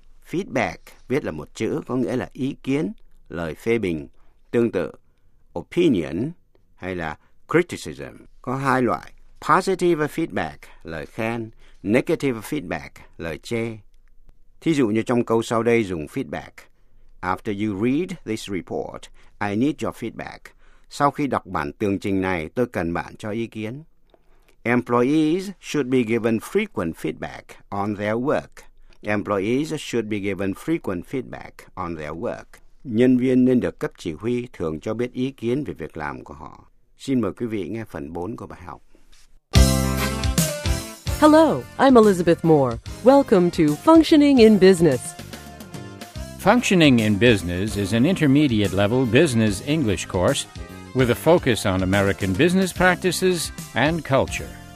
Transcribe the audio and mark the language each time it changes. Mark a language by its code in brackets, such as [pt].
[vi] Feedback, viết là một chữ, có nghĩa là ý kiến, lời phê bình. Tương tự, opinion hay là criticism. Có hai loại, Positive feedback, lời khen. Negative feedback, lời chê. Thí dụ như trong câu sau đây dùng feedback. [en] After you read this report, I need your feedback. [vi] Sau khi đọc bản tường trình này, tôi cần bạn cho ý kiến. [en] Employees should be given frequent feedback on their work. Employees should be given frequent feedback on their work. [vi] Nhân viên nên được cấp chỉ huy thường cho biết ý kiến về việc làm của họ. Xin mời quý vị nghe phần 4 của bài học. [en] Hello, I'm Elizabeth Moore. Welcome to Functioning in Business. Functioning in Business is an intermediate level business English course with a focus on American business practices and culture.